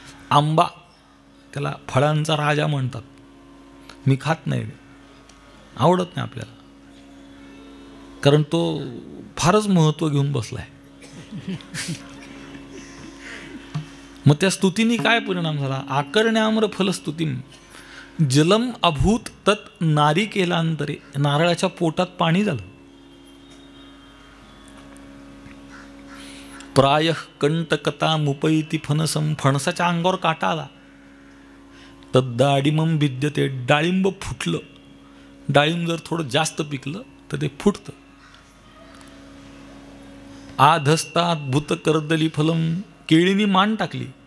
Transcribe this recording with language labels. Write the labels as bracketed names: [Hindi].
[Marathi] आंबा त्याला फळांचा राजा म्हणतात. मी खात नाही, आवडत नाही आपल्याला, कारण तो फारच महत्त्व घेऊन बसलाय. मग त्या स्तुतीने काय परिणाम झाला? [Sanskrit] आकर्ण्याम्र फलस्तुतीम जलम अभूत तत् नारिकेलांतरे. [Marathi] नारळाच्या पोटात पाणी झालं. [Sanskrit] प्रायः कंटकता मुपैति फणसम. [Marathi] फणसाच्या अंगावर काटा आला. [Sanskrit] तद्दाडिमं भिद्यते. [Marathi] डाळिंब फुटलं. डाळिंब जर थोडं जास्त पिकलं तर ते फुटतं. [Sanskrit] आधस्ताद्भुत कर्दली फलम. [Marathi] केळीनी मान टाकली.